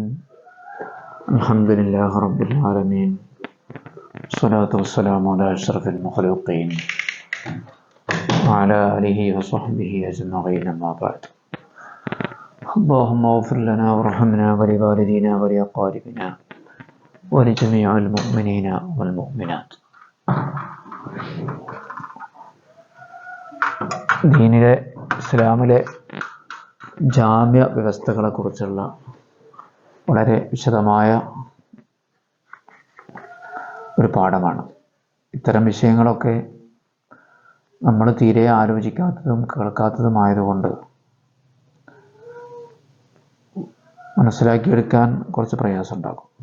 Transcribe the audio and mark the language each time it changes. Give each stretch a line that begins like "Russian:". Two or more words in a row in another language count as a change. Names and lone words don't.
Arabic: الحمد لله رب العالمين، الصلاة والسلام على أشرف المخلوقين وعلى آله وصحبه أجمعين، أما بعد. اللهم اغفر لنا وارحمنا ولوالدينا ولأقاربنا ولجميع المؤمنين والمؤمنات.
Malayalam: ദീനിലെ ഇസ്ലാമിലെ ജാമ്യ വ്യവസ്ഥകളെക്കുറിച്ചുള്ള വളരെ വിശദമായ ഒരു പാഠമാണ്. ഇത്തരം വിഷയങ്ങളൊക്കെ നമ്മൾ തീരെ ആലോചിക്കാത്തതും കേൾക്കാത്തതുമായതുകൊണ്ട് മനസ്സിലാക്കിയെടുക്കാൻ കുറച്ച് പ്രയാസമുണ്ടാകും.